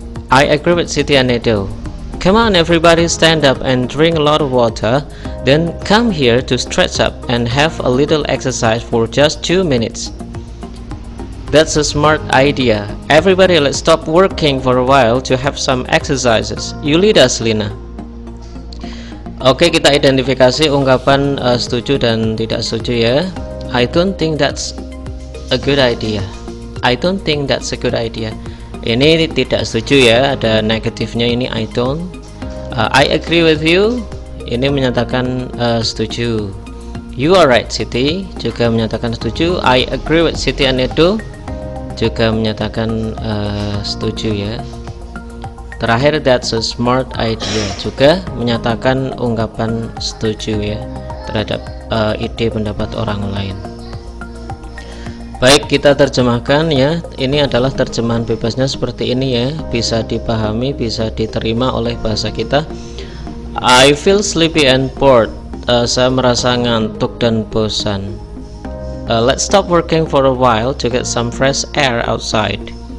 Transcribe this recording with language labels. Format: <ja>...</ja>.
<en>I agree with Siti and Edo. Come on, everybody, stand up and drink a lot of water, then come here to stretch up and have a little exercise for just 2 minutes. That's a smart idea. Everybody, let's stop working for a while to have some exercises. You lead us, Lina.</en> <id>Oke, kita identifikasi ungkapan setuju dan tidak setuju ya.</id> <en>I don't think that's a good idea. I don't think that's a good idea.</en> <id>Ini tidak setuju ya, ada negatifnya ini I don't.</id> <en>I agree with you,</en> <id>ini menyatakan setuju.</id> <en>You are right, Siti,</en> <id>juga menyatakan setuju.</id> <en>I agree with Siti and Edo,</en> <id>juga menyatakan setuju ya. Terakhir,</id> <en>that's a smart idea,</en> <id>juga menyatakan ungkapan setuju ya terhadap ide pendapat orang lain. Baik, kita terjemahkan ya. Ini adalah terjemahan bebasnya seperti ini ya, bisa dipahami, bisa diterima oleh bahasa kita.</id> <en>I feel sleepy and bored.</en> <id>Saya merasa ngantuk dan bosan.</id> <en>Let's stop working for a while to get some fresh air outside.</en>